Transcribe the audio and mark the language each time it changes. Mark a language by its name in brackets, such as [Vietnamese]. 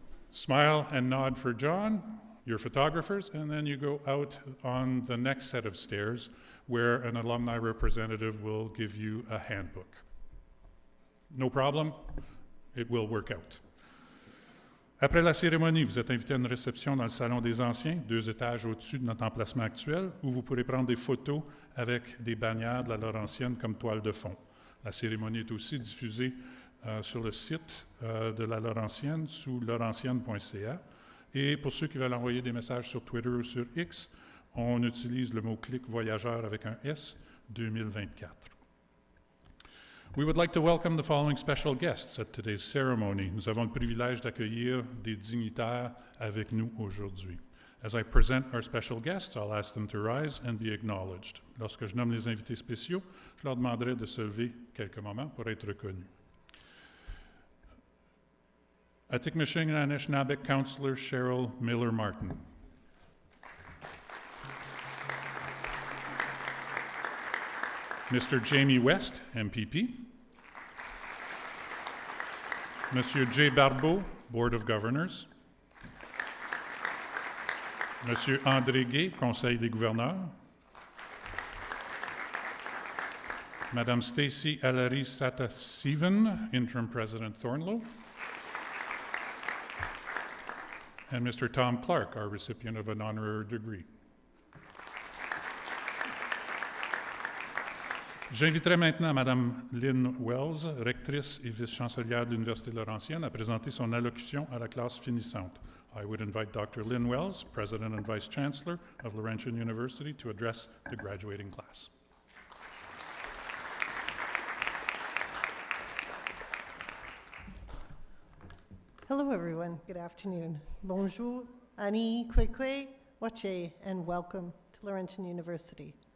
[English] Smile and nod for John, your photographers, and then you go out on the next set of stairs where an alumni representative will give you a handbook. No problem, it will work out. [French] Après la cérémonie, vous êtes invité à une réception dans le Salon des Anciens, 2 étages au-dessus de notre emplacement actuel, où vous pourrez prendre des photos avec des bannières de la Laurentienne comme toile de fond. La cérémonie est aussi diffusée sur le site de la Laurentienne sous laurentienne.ca Et pour ceux qui veulent envoyer des messages sur Twitter ou sur X, on utilise le mot-clic voyageur avec un S 2024. [English] We would like to welcome the following special guests at today's ceremony. [French] Nous avons le privilège d'accueillir des dignitaires avec nous aujourd'hui. [English] As I present our special guests, I'll ask them to rise and be acknowledged. [French] Lorsque je nomme les invités spéciaux, je leur demanderai de se lever quelques moments pour être reconnus. [English] Attikmishing and Anishinaabe Councillor Cheryl Miller-Martin. Mr. Jamie West, MPP. Monsieur Jay Barbeau, Board of Governors. [French] Monsieur André Gay, Conseil des gouverneurs. [English] Madame Stacy Alary Satasivan, Interim President Thornlow. And Mr. Tom Clark, our recipient of an honorary degree. [French] J'inviterai maintenant Madame Lynn Wells, rectrice et vice-chancelière de l'Université Laurentienne, à présenter son allocution à la classe finissante. [English] I would invite Dr. Lynn Wells, President and Vice-Chancellor of Laurentian University, to address the graduating class. Hello, everyone. Good afternoon. Bonjour, Ani, Kwekwe, Wache, and welcome to Laurentian University.